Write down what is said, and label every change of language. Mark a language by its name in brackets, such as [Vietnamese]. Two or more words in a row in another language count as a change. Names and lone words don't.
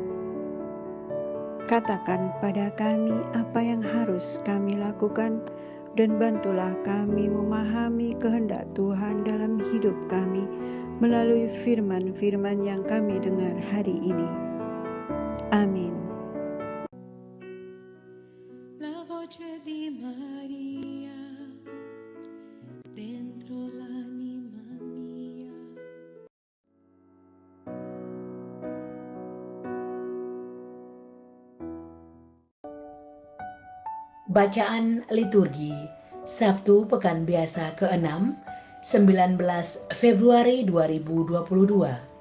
[Indonesian] Katakan pada kami apa yang harus kami lakukan, dan bantulah kami memahami kehendak Tuhan dalam hidup kami melalui firman-firman yang kami dengar hari ini. Amin. [Italian] La voce di Maria dentro l'anima mia. [Indonesian] Bacaan liturgi Sabtu Pekan Biasa ke-6, 19 Februari 2022.